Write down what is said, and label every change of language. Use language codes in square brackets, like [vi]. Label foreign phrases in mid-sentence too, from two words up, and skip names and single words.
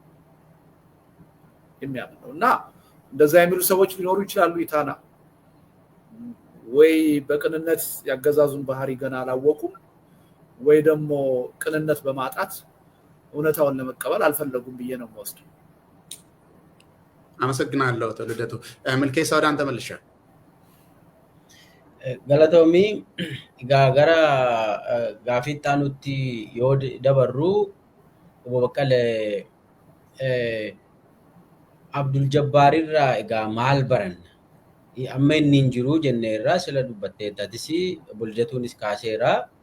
[am] ነውና እንደዛ የሚሉ ሰዎች ሊኖሩ ይችላሉ። ኢታና ወይ በቅንነት ያገዛዙን ባህሪ ገና አላወቁም ወይ ደግሞ ቅንነት በማጣት እውነታውን ለመቀበል አልፈለጉም ብዬ ነው የምወስደው። አመሰግናለሁ አቶ ልደቱ። መልኬሳ ወደ አንተ መልሻለሁ። [om] Galatoomii egaa gara gaaffii itti aanutti yoo dabarru obbo Baqqalee Abdul Jabbaar irraa egaa maal baranna? Amma inni hin jiru jennee irraa sila dubbatteettatis obbo Lidatuunis kaaseera.